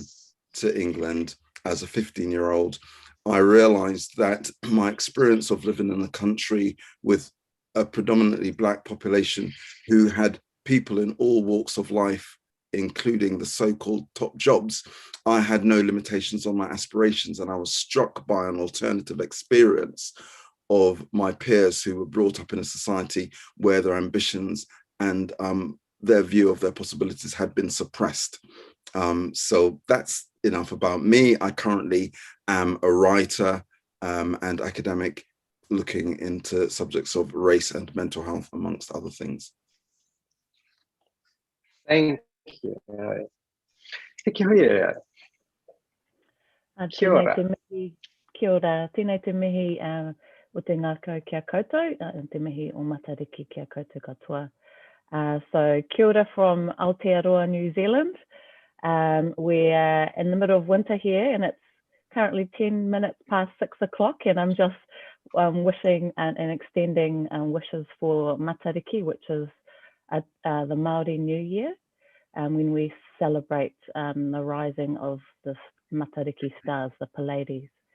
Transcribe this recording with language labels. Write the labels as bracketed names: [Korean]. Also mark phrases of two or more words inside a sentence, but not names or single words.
[English] to England as a 15-year-old, I realized that my experience of living in a country with a predominantly Black population who had people in all walks of life including the so-called top jobs, I had no limitations on my aspirations, and I was struck by an alternative experience of my peers who were brought up in a society where their ambitions and their view of their possibilities had been suppressed. So that's enough about me. I currently am a writer and academic looking into subjects of race and mental health, amongst other things. Thank you. [Māori] Kia ora. Kia ora. Kia ora. Tēnei te mihi o te ngākau kia koutou, te mihi o Matariki kia koutou katoa. [English] So [Māori] kia ora [English] from Aotearoa, New Zealand. We're in the middle of winter here, and it's currently 10 minutes past 6 o'clock, and I'm just wishing and extending wishes for Matariki, which is the Māori New Year, when we celebrate the rising of the Matariki stars, the Pleiades.